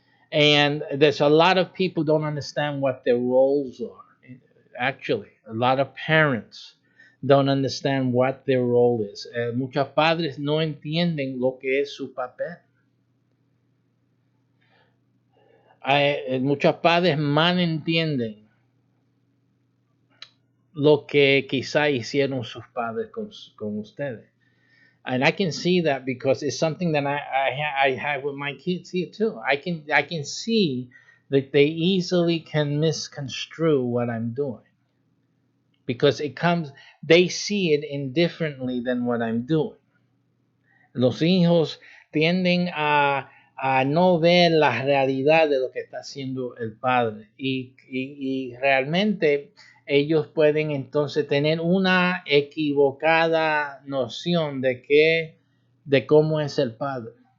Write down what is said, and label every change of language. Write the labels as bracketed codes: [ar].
[en] And there's a lot of people don't understand what their roles are. Actually, a lot of parents don't understand what their role is. [es] Muchos padres no entienden lo que es su papel. Muchos padres mal entienden lo que quizá hicieron sus padres con ustedes. [en] And I can see that because it's something that I have with my kids here too. I can see that they easily can misconstrue what I'm doing because they see it indifferently than what I'm doing. [es] Los hijos tienden a no ver la realidad de lo que está haciendo el padre y realmente ellos pueden entonces tener una equivocada noción de cómo es el padre.